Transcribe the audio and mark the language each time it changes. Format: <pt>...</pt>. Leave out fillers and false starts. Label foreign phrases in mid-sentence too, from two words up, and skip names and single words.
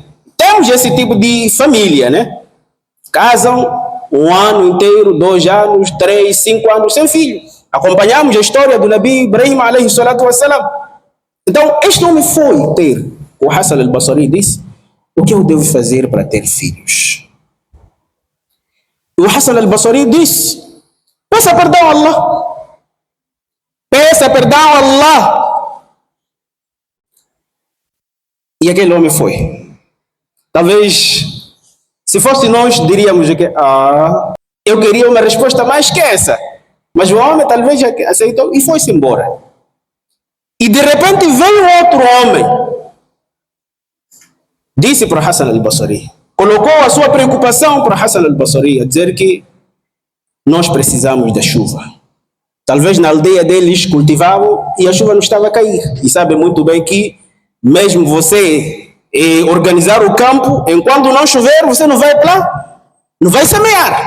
<pt>Temos esse tipo de família, né? Casam um ano inteiro, 2 anos, 3, 5 anos sem filho. Acompanhamos a história do</pt> <ar>نبي إبراهيم عليه الصلاة والسلام.</ar> <pt>Então, este homem foi ter o Hassan al-Basri e disse: o que eu devo fazer para ter filhos? E o Hassan al-Basri disse: peça perdão a Allah. Peça perdão a Allah. E aquele homem foi. Talvez, se fosse nós, diríamos que eu queria uma resposta mais que essa. Mas o homem talvez aceitou e foi-se embora. E de repente veio outro homem. Disse para Hassan al-Basri, colocou a sua preocupação para Hassan al-Basri, a dizer que nós precisamos da chuva. Talvez na aldeia deles cultivavam e a chuva não estava a cair. E sabe muito bem que mesmo você organizar o campo, enquanto não chover, você não vai não vai semear.</pt>